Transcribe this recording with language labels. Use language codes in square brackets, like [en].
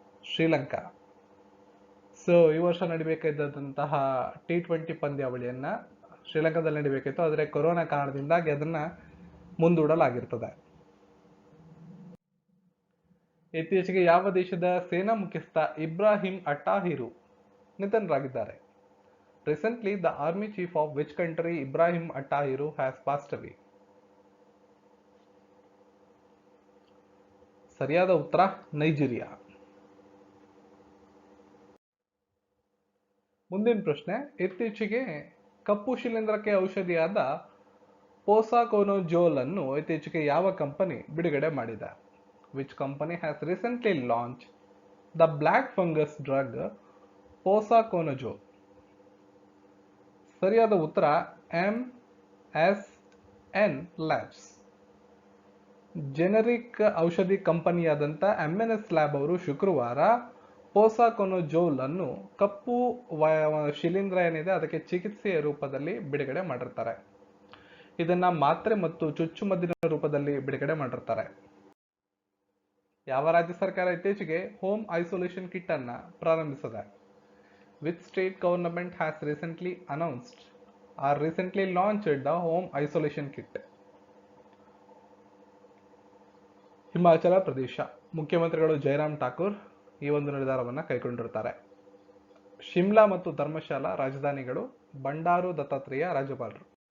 [kn] Sri Lanka. So ಈ ವರ್ಷ ನಡಿಬೇಕಾದಂತಹ T20 ಪಂದ್ಯಾವಳಿಯನ್ನ ಶ್ರೀಲಂಕಾದಲ್ಲಿ ನಡಿಬೇಕಿತ್ತು, ಆದರೆ ಕೊರೋನಾ ಕಾರಣದಿಂದಾಗಿ ಅದನ್ನ ಮುಂದೂಡಲಾಗಿರ್ತದೆ. ಇತ್ತೀಚೆಗೆ ಯಾವ ದೇಶದ ಸೇನಾ ಮುಖ್ಯಸ್ಥ ಇಬ್ರಾಹಿಂ ಅಟಾಹಿರು ನಿಧನರಾಗಿದ್ದಾರೆ? [en] Recently, the army chief of which country Ibrahim Attahiru has passed away? [kn] ಸರಿಯಾದ ಉತ್ತರ ನೈಜೀರಿಯಾ. ಮುಂದಿನ ಪ್ರಶ್ನೆ, ಇತ್ತೀಚೆಗೆ ಕಪ್ಪು ಶಿಲೀಂಧ್ರಕ್ಕೆ ಔಷಧಿಯಾದ ಪೋಸಾಕೊನಜೋಲ್ ಅನ್ನು ಇತ್ತೀಚೆಗೆ ಯಾವ ಕಂಪನಿ ಬಿಡುಗಡೆ ಮಾಡಿದೆ? [en] Which company has recently launched the black fungus drug posaconazole? [kn] ಸರಿಯಾದ ಉತ್ತರ MSN ಲ್ಯಾಬ್ಸ್. ಜೆನೆರಿಕ್ ಔಷಧಿ ಕಂಪನಿಯಾದಂಥ MNS ಲ್ಯಾಬ್ ಅವರು ಶುಕ್ರವಾರ ಪೋಸಾಕೊನಜೋಲ್ ಅನ್ನು ಕಪ್ಪು ಶಿಲೀಂಧ್ರ ಏನಿದೆ ಅದಕ್ಕೆ ಚಿಕಿತ್ಸೆಯ ರೂಪದಲ್ಲಿ ಬಿಡುಗಡೆ ಮಾಡಿರ್ತಾರೆ. ಇದನ್ನ ಮಾತ್ರೆ ಮತ್ತು ಚುಚ್ಚುಮದ್ದಿನ ರೂಪದಲ್ಲಿ ಬಿಡುಗಡೆ ಮಾಡಿರ್ತಾರೆ. ಯಾವ ರಾಜ್ಯ ಸರ್ಕಾರ ಇತ್ತೀಚೆಗೆ ಹೋಮ್ ಐಸೋಲೇಷನ್ ಕಿಟ್ ಅನ್ನ ಪ್ರಾರಂಭಿಸಿದೆ? [en] Which state government has recently announced or recently launched the home isolation kit? [kn] Himachal Pradesh. ಮುಖ್ಯಮಂತ್ರಿಗಳು ಜೈರಾಮ್ ಠಾಕೂರ್ ಈ ಒಂದು ನಿರ್ಧಾರವನ್ನು ಕೈಗೊಂಡಿರುತ್ತಾರೆ. ಶಿಮ್ಲಾ ಮತ್ತು ಧರ್ಮಶಾಲಾ ರಾಜಧಾನಿಗಳು, ಬಂಡಾರು ದತ್ತಾತ್ರೇಯ ರಾಜ್ಯಪಾಲರು.